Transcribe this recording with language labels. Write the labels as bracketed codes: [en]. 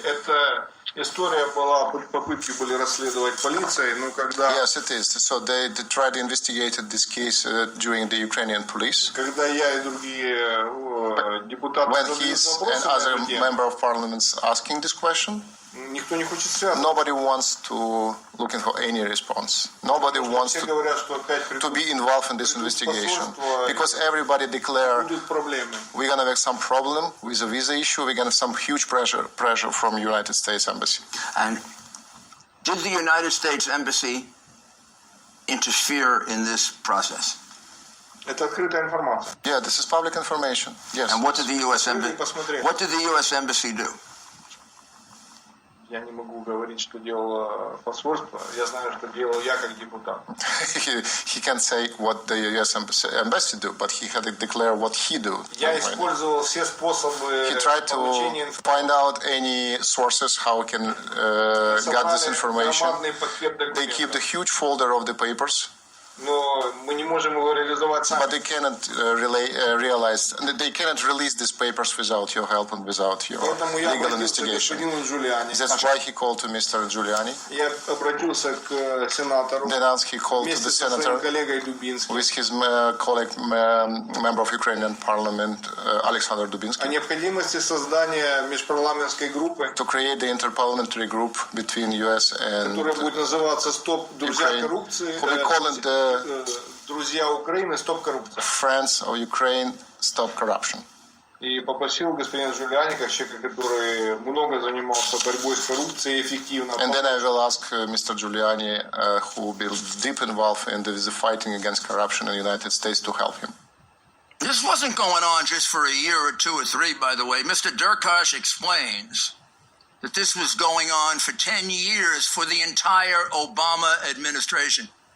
[ru] Это история была, попытки были расследовать полицией, но когда... [en] Yes, it is. So they tried to investigate this case during the Ukrainian police. [ru] Когда я и другие депутаты... [en] When he's and other member of parliament asking this question, nobody wants to looking for any response. Nobody wants to be involved in this investigation because everybody declare we're gonna have some problem with the visa issue. We're gonna have some huge pressure from United States Embassy. And did the United States Embassy interfere in this process? [ru] Это открытая информация. [en] Yeah, this is public information. Yes. And what did the U.S. Embassy do? [ru] Я не могу говорить, что делало посольство. Я знаю, что делал я как депутат. [en] He can't say what the U.S. embassy do, but he had to declare what he do. [ru] Я использовал все способы. [en] He tried to find out any sources how he can get this information. They keep the huge folder of the papers. [ru] Но мы не можем его реализовать сами. [en] But they cannot realize, they cannot release these papers without your help and without your legal investigation. That's why he called to Mr. [ru] Giuliani. Я обратился к сенатору. [en] Then he called to the senator with his colleague, member of Ukrainian Parliament, Alexander Dubinsky. [ru] О необходимости создания межпарламентской группы. [en] To create the interparliamentary group between US and [ru] которая будет называться «Стоп, друзья коррупции». [en] We call it the [ru] друзья Украины, стоп коррупция. [en] Friends of Ukraine, stop corruption. [ru] И попросил господина Джулиани, как человека, который много занимался борьбой с коррупцией, эффективно. [en] And then I will ask Mr. Giuliani, who will be deep involved in the fighting against corruption in the United States, to help him. This wasn't going on just for a year or two or three, by the way. Mr. Derkash explains that this was going on for 10 years for the entire Obama administration.